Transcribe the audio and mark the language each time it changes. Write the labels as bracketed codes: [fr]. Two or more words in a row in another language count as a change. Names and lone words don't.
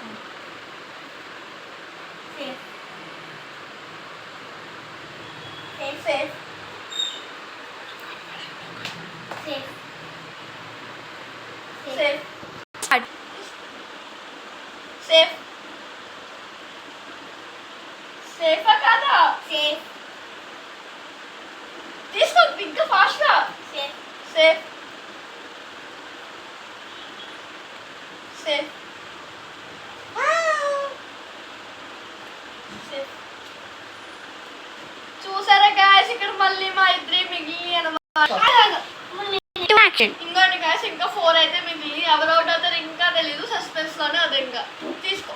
[en] Safe. Safe. Safe. Safe. Safe kada? Safe. This is big faster. Safe. Safe. Safe. [te] చూసారా గాయస్, ఇక్కడ మళ్ళీ మా ఇద్దరే మిగిలి అనమాట. ఇంకోటి గాయస్, ఇంకా 4 అయితే మిగిలి. ఎవరు అవుట్ అవుతారు ఇంకా తెలీదు. సస్పెన్స్ లోనే అదే. ఇంకా తీసుకో.